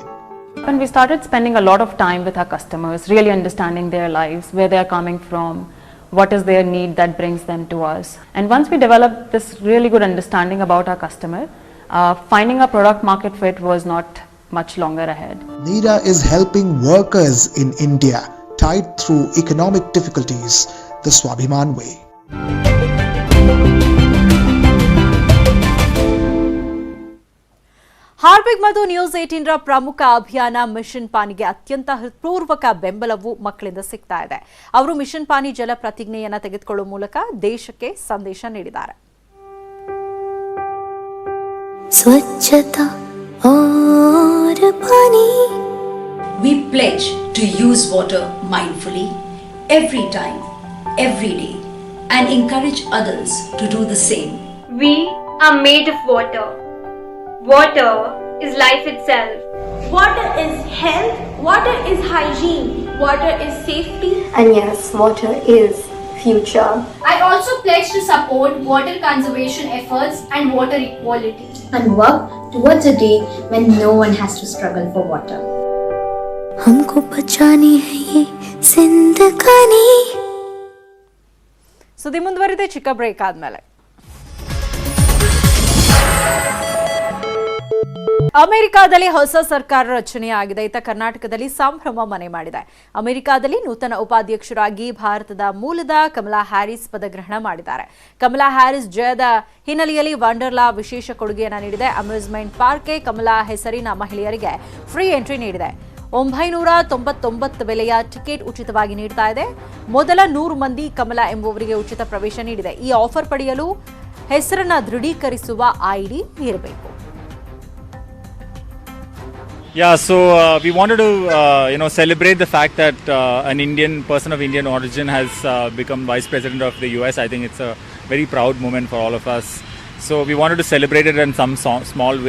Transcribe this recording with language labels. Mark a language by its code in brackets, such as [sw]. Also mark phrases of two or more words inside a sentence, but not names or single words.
[en] When we started spending a lot of time with our customers, really understanding their lives, where they are coming from, what is their need that brings them to us. And once we developed this really good understanding about our customer, finding a product market fit was not much longer ahead. NIDA is helping workers in India tied through economic difficulties the Swabhiman way. [kn] ಹಾರ್ಬಿಗ್ ಮತ್ತು ನ್ಯೂಸ್ 18 ರ ಪ್ರಮುಖ ಅಭಿಯಾನ ಮಿಷನ್ ಪಾನಿಗೆ ಅತ್ಯಂತ ಹೃತ್ಪೂರ್ವಕ ಬೆಂಬಲವು ಮಕ್ಕಳಿಂದ ಸಿಗ್ತಾ ಇದೆ. ಅವರು ಮಿಷನ್ ಪಾನಿ ಜಲ ಪ್ರತಿಜ್ಞೆಯನ್ನು ತೆಗೆದುಕೊಳ್ಳುವ ಮೂಲಕ ದೇಶಕ್ಕೆ ಸಂದೇಶ ನೀಡಿದ್ದಾರೆ. [hi] ಸ್ವಚ್ಛತಾ और पानी. [en] We pledge to use water mindfully every time, every day, and encourage others to do the same. We are made of water. Water is life itself. Water is health. Water is hygiene. Water is safety. And yes, water is future. I also pledge to support water conservation efforts and water equality. And work towards a day when no one has to struggle for water. [hi] हमको बचानी है ये जिंदगानी. [kn] ಸುದ್ದಿ ಮುಂದುವರಿದೆ ಚಿಕ್ಕ ಬ್ರೇಕ್ ಆದ್ಮೇಲೆ. ಅಮೆರಿಕಾದಲ್ಲಿ ಹೊಸ ಸರ್ಕಾರ ರಚನೆಯಾಗಿದೆ. ಇತ್ತ ಕರ್ನಾಟಕದಲ್ಲಿ ಸಂಭ್ರಮ ಮನೆ ಮಾಡಿದೆ. ಅಮೆರಿಕಾದಲ್ಲಿ ನೂತನ ಉಪಾಧ್ಯಕ್ಷರಾಗಿ ಭಾರತದ ಮೂಲದ ಕಮಲಾ ಹ್ಯಾರಿಸ್ ಪದಗ್ರಹಣ ಮಾಡಿದ್ದಾರೆ. ಕಮಲಾ ಹ್ಯಾರಿಸ್ ಜಯದ ಹಿನ್ನೆಲೆಯಲ್ಲಿ ವಂಡರ್ಲಾ ವಿಶೇಷ ಕೊಡುಗೆಯನ್ನು ನೀಡಿದೆ. [en] amusement park [kn] ಕಮಲಾ ಹೆಸರಿನ ಮಹಿಳೆಯರಿಗೆ [en] free entry [kn] ನೀಡಿದೆ. 999 ಬೆಲೆಯ ಟಿಕೆಟ್ ಉಚಿತವಾಗಿ ನೀಡ್ತಾ ಇದೆ. ಮೊದಲ 100 ಮಂದಿ ಕಮಲಾ ಎಂಬುವರಿಗೆ ಉಚಿತ ಪ್ರವೇಶ ನೀಡಿದೆ. ಈ ಆಫರ್ ಪಡೆಯಲು ಹೆಸರನ್ನ ದೃಢೀಕರಿಸುವ ಐಡಿ ಇರಬೇಕು. [en] Yeah, so we wanted to, celebrate the fact that an Indian person of Indian origin has become Vice President of the US. I think it's a very proud moment for all of us. So we wanted to celebrate it in some small way.